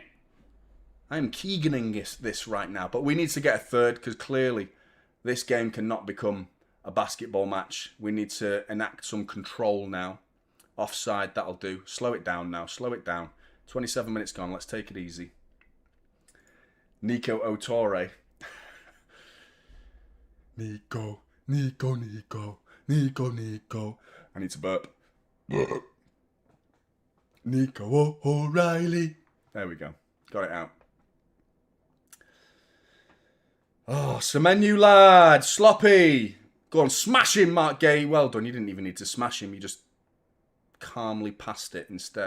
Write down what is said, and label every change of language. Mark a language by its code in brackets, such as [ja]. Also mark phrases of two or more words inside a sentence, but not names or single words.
[en] I am Keeganing this right now. But we need to get a third because clearly this game cannot become a basketball match. We need to enact some control now. Offside, that'll do. Slow it down now. Slow it down. 27 minutes gone. Let's take it easy. Nico Otore. Nico. Nico, Nico. Nico, Nico. I need to burp. Nico O'Reilly. There we go. Got it out. Oh, Semenyo, lad. Sloppy. Go on, smash him, Mark Gay. Well done. You didn't even need to smash him. You just calmly passed it instead.